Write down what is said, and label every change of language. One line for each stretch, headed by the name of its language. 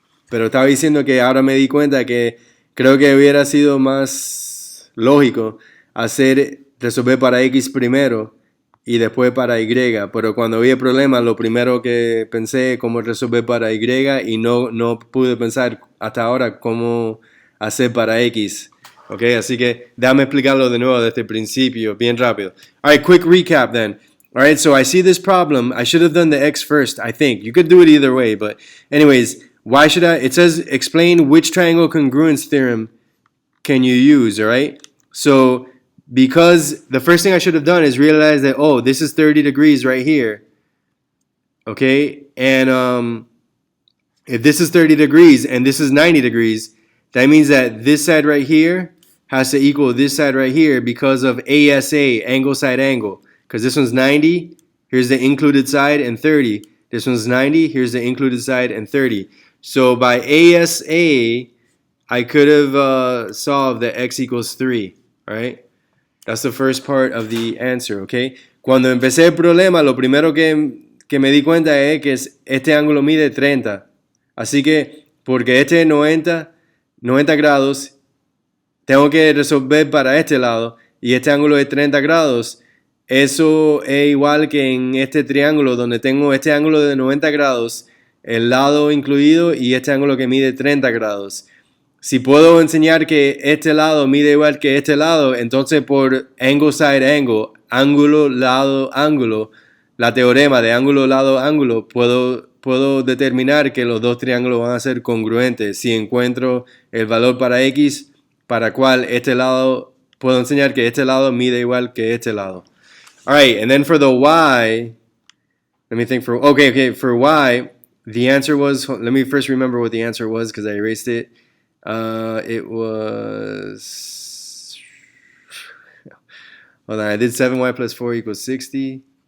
Spanish: Pero estaba diciendo que ahora me di cuenta que creo que hubiera sido más lógico resolver para x primero y después para y. Pero cuando vi el problema, lo primero que pensé es cómo resolver para y y no pude pensar hasta ahora cómo hacer para x. Ok, así que déjame explicarlo de nuevo desde el principio, bien rápido.
English: All right, quick recap then. All right, so I see this problem. I should have done the x first, I think. You could do it either way, but anyways, why should I? It says explain which triangle congruence theorem can you use, all right? So because the first thing I should have done is realize that, oh, this is 30 degrees right here. Okay, and if this is 30 degrees and this is 90 degrees, that means that this side right here has to equal this side right here because of ASA, angle side angle. Because this one's 90, here's the included side, and 30. This one's 90, here's the included side, and 30. So by ASA, I could have solved that x equals 3, right? That's the first part of the answer, okay?
Spanish: Cuando empecé el problema, lo primero que me di cuenta es que este ángulo mide 30. Así que, porque este es 90 grados, tengo que resolver para este lado y este ángulo es 30 grados. Eso es igual que en este triángulo donde tengo este ángulo de 90 grados, el lado incluido y este ángulo que mide 30 grados. Si puedo enseñar que este lado mide igual que este lado, entonces por
English: angle side angle,
Spanish: ángulo, lado, ángulo, la teorema de ángulo, lado, ángulo, puedo determinar que los dos triángulos van a ser congruentes si encuentro el valor para x para cual este lado, puedo enseñar que este lado mide igual que este lado.
English: All right, and then for the y, let me think for y, the answer was, let me first remember what the answer was because I erased it. It was... Hold on, I did 7y plus 4 equals 60.